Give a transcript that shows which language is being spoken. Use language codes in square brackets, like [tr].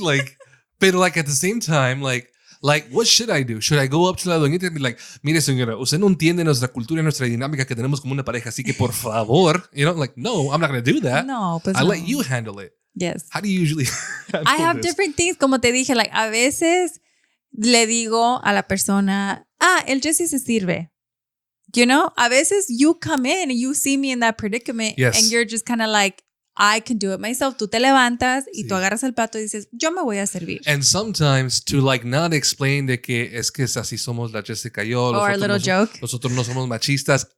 [en] Like, but like at the same time, like, what should I do? Should I go up to [es] la doñita and be like, mire, señora, usted no entiende nuestra cultura y nuestra dinámica que tenemos como una pareja, así que por favor, like, [en] no, I'm not going to do that. [es] No, pues [en] I let you handle it. Yes. How do you usually handle I have different things. [es] Como te dije, like, a veces le digo a la persona, el Jesse se sirve. [en] A veces you come in and you see me in that predicament and you're just kind of like, I can do it myself. [es] Tú te levantas y tú agarras el plato y dices, yo me voy a servir. [en] And sometimes to like not explain [es] de que es que así somos la Jessica y yo. [en] Or a little joke. [es] Nosotros no somos machistas.